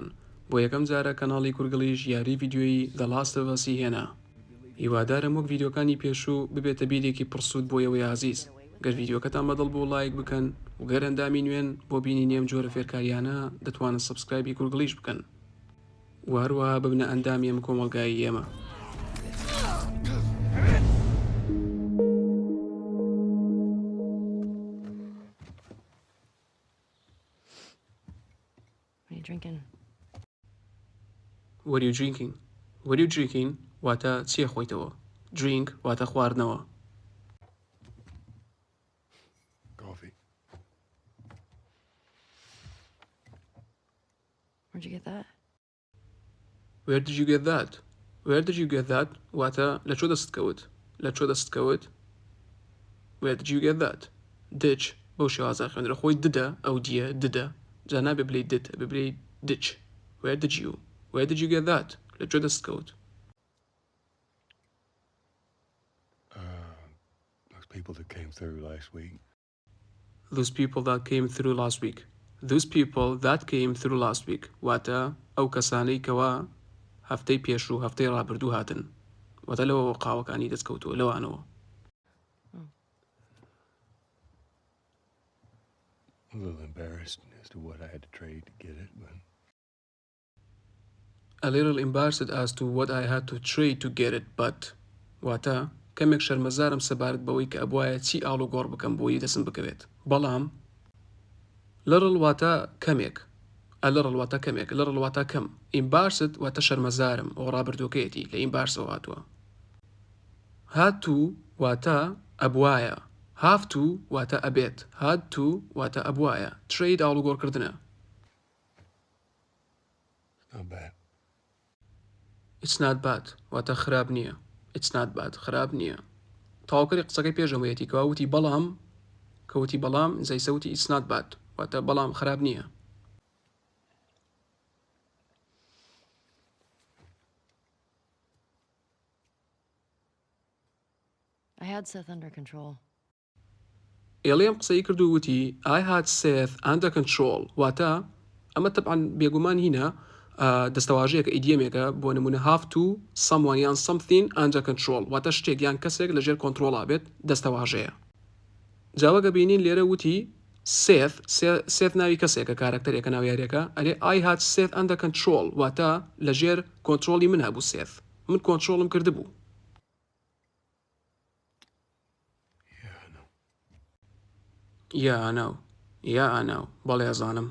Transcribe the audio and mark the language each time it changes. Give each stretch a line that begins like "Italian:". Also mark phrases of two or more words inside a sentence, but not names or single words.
Central Kurdish: بۆ یەکەم جارە کەناڵی کورگڵیش یاری ڤیددیۆیی The Last of Us هێنا. هیوادارم وەک ڤیددیۆکانی پێشوو ببێتە بیرێکی پرسوود بۆ ئێوەی عزیز. گەر ڤیددیۆکەتان بەدڵ بۆ لایک بکەن و گەر ئەندامی نوێن بۆ بینی نێم جۆرە فێرکاریانە دەتوانن سبسکرایبی کورگڵیش بکەن. و هەروەها ببنە ئەندامی ئەم کۆمەڵگایی ئێمە.
English: What are you drinking? What are you drinking?
Central Kurdish: واتە چیە خۆیتەوە؟ Drink واتە خواردنەوە.
English: Coffee. Where'd you get that? Where did you get that? Where did you get that?
Central Kurdish: واتە لە چۆ دەست کەوت؟ لە چۆ دەست کەوت؟
English: Where did you get that?
Central Kurdish: Ditch بەو شێوازە خوێندرە خۆی ددە ئەو دیە ددە جا نابێ بڵێ دت ببڵێ ditch.
English: Where did you get that?
Central Kurdish: لە چۆ دەست کەوت؟
English: Those people that came through last week. Those people that came through last week. Those people that came through last week.
Central Kurdish: واتە ئەو کەسانەی کەوا هەفتەی پێشوو هەفتەی ڕابردوو هاتن. واتە لەوە قاوەکانی دەستکەوتووە لەوانەوە.
English: I'm a little embarrassed as to what I had to trade to get it, but A little embarrassed as to what I had to trade to get it, but
Central Kurdish: واتە کەمێک شەرمەزارم سەبارەت بەوەی کە ئەبوایە چی ئاڵ و گۆڕ بکەم بۆی دەسم بکەوێت. بەڵام little واتە کەمێک.
English: A little
Central Kurdish: واتە کەمێک. little واتە کەم. embarrassed واتە شەرمەزارم ئەو ڕابردووەکەیەتی لە embarrassەوە هاتووە.
English: had to
Central Kurdish: واتە ئەبوایە.
English: have to
Central Kurdish: واتە ئەبێت.
English: had to
Central Kurdish: واتە ئەبوایە. trade ئاڵ و گۆڕکردنە.
English: it's not bad. It's not bad
Central Kurdish: واتە خراپ نییە.
English: It's not bad
Central Kurdish: خراپ نییە. تاوکەری قسەکەی پێشەوەیەتی کەوتی بەڵام کەوتی بەڵام زەیسەوتی
English: it's not bad
Central Kurdish: واتە بەڵام خراپ نییە.
English: I had Seth under control.
Central Kurdish: ئێڵێم قسەی کرد و وتی
English: I had Seth under control
Central Kurdish: واتە ئەمە تەبعاً بێگومان هینە دەستەواژەیەکە ئیدیەمێکە بۆ نمونە
English: have to someone
Central Kurdish: یان
English: something under control
Central Kurdish: واتە شتێک یان کەسێک لەژێر کۆنترۆڵا بێت دەستەواژەیە. جاوەگە بینین لێرە وتی Seth ناوی کەسێکە کارکتەرێکە ناو یاریەکە ئەلێ
English: I had Seth under control
Central Kurdish: واتە لەژێر کۆنترۆڵی من هەبوو Seth من کۆنترۆڵم کردبوو.
English: Yeah, I know.
Central Kurdish: بەڵێ ئەزانم.